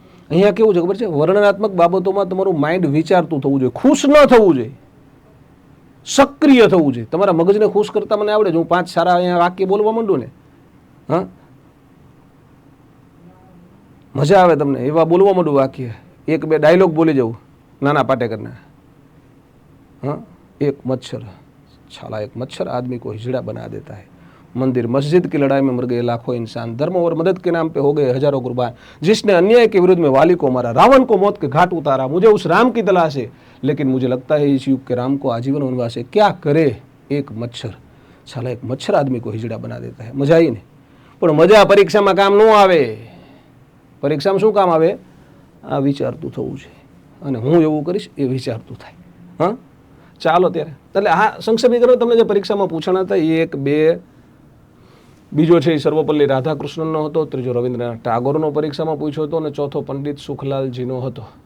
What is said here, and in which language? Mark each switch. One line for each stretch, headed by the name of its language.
Gujarati: અહીંયા કેવું છે ખબર છે, વર્ણનાત્મક બાબતોમાં તમારું માઇન્ડ વિચારતું થવું જોઈએ, ખુશ ન થવું જોઈએ, સક્રિય થવું જોઈએ. તમારા મગજને ખુશ કરતા મને આવડે છે, હું 5 સારા અહીંયા વાક્ય બોલવા માંડું ને, હા મજા આવે તમને એવા બોલવા માંડું વાક્ય, 1-2 ડાયલોગ બોલી જવું નાના પાટેકરના.
Hindi: हाँ, एक मच्छर, छाला एक मच्छर आदमी को हिजड़ा बना देता है. मंदिर मस्जिद की लड़ाई में मर गए लाखों इंसान, धर्म और मदद के नाम पे हो गए हजारों कुर्बान. जिसने अन्याय के विरुद्ध में वाली को मारा, रावण को मौत के घाट उतारा. मुझे उस राम की तलाश है, लेकिन मुझे लगता है इस युग के राम को आजीवन वनवास है. क्या करे एक मच्छर, छाला एक मच्छर आदमी को हिजड़ा बना देता है.
Gujarati: मजा आई ने, પણ મજા પરીક્ષામાં કામ ન આવે. પરીક્ષામાં શું કામ આવે? આ વિચારતું થવું છે, અને હું એવું કરીશ એ વિચારતું થાય. હા ચાલો ત્યારે, એટલે આ સંક્ષેપીકરણ તમને જે પરીક્ષામાં પૂછાણા હતા એ 1, 2, બીજો છે એ સર્વપલ્લી રાધાકૃષ્ણનનો હતો, ત્રીજો રવિન્દ્રનાથ ટાગોરનો પરીક્ષામાં પૂછ્યો હતો, અને ચોથો પંડિત સુખલાલજીનો હતો.